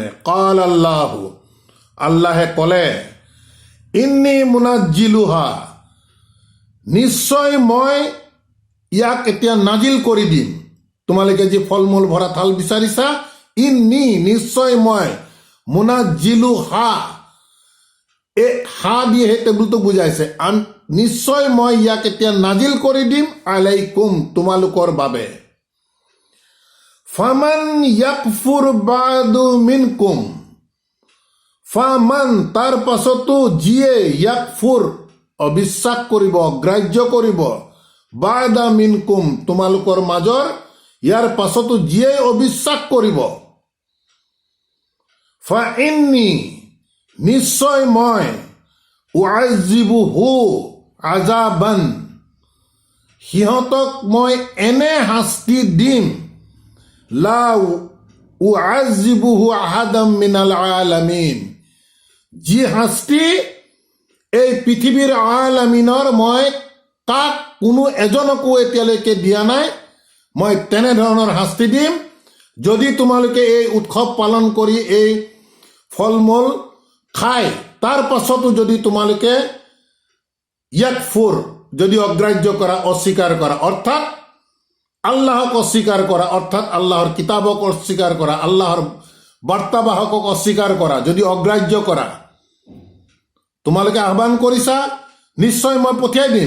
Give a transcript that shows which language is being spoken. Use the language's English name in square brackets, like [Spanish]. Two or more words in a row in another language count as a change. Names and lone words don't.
[Arabic] قال الله, [Assamese] আল্লাহে ক'লে, [Arabic] إني منزلها, [Assamese] নিশ্চয় মই ইয়াক এতিয়া নাজিল কৰি দিম। তোমালোকে যি ফল মূল ভৰা থাল বিচাৰিছা, ইন্নী, নিশ্চয় মই, মুনাজ্জিলুহা, এই হা দিয়ে সেই টেবুলটো বুজাইছে, নিশ্চয় মই ইয়াক এতিয়া নাজিল কৰি দিম আলাইকুম, তোমালোকৰ বাবে। [Arabic] فمن يكفر بعد منكم فمن, [Assamese] তাৰ পাছতো যিয়ে, ইয়াকফুৰ, অবিশ্বাস কৰিব, অগ্ৰাহ্য কৰিব, [Arabic] بعد منكم, [Assamese] তোমালোকৰ মাজৰ, ইয়াৰ পাছতো যিয়ে অবিশ্বাস কৰিব, [Arabic] فإني, [Assamese] নিশ্চয় মই, [Arabic] أعذبه عذابا, [Assamese] সিহঁতক মই এনে শাস্তি দিম, [Arabic] لا أعذبه أحدا من العالمين, [Assamese] যি শাস্তি এই পৃথিৱীৰ আলামিনৰ মই কাক কোনো এজনকো এতিয়ালৈকে দিয়া নাই, মই তেনেধৰণৰ শাস্তি দিম। যদি তোমালোকে এই উৎসৱ পালন কৰি এই ফল মূল খাই তাৰ পাছতো যদি তোমালোকে ইয়াকফুৰ, যদি অগ্ৰাহ্য কৰা, অস্বীকাৰ কৰা, অৰ্থাৎ আল্লাহক অস্বীকাৰ কৰা, অৰ্থাৎ আল্লাহৰ কিতাবক অস্বীকাৰ কৰা, আল্লাহৰ বাৰ্তাবাহকক অস্বীকাৰ কৰা, যদি অগ্ৰাহ্য কৰা, তোমালোকে আহ্বান কৰিছা, নিশ্চয় মই পঠিয়াই দিম।